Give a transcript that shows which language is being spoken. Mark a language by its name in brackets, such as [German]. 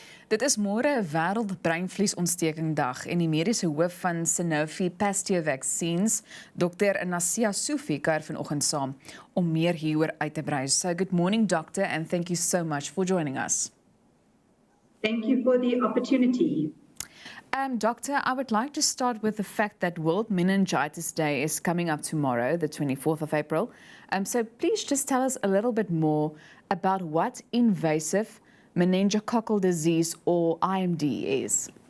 [Afrikaans] Dit is môre wêreld-breinvliesontsteking-dag en die mediese hoof van Sanofi Pasteur Vaccines, Dr. Nasiha Soofie, kuier vanoggend saam om meer hieroor uit te brei. [English] So good morning, doctor, and thank you so much for joining us. Thank you for the opportunity. Doctor, I would like to start with the fact that World Meningitis Day is coming up tomorrow, the 24th of April. So please just tell us a little bit more about what invasive meningococcal disease, or IMD, is.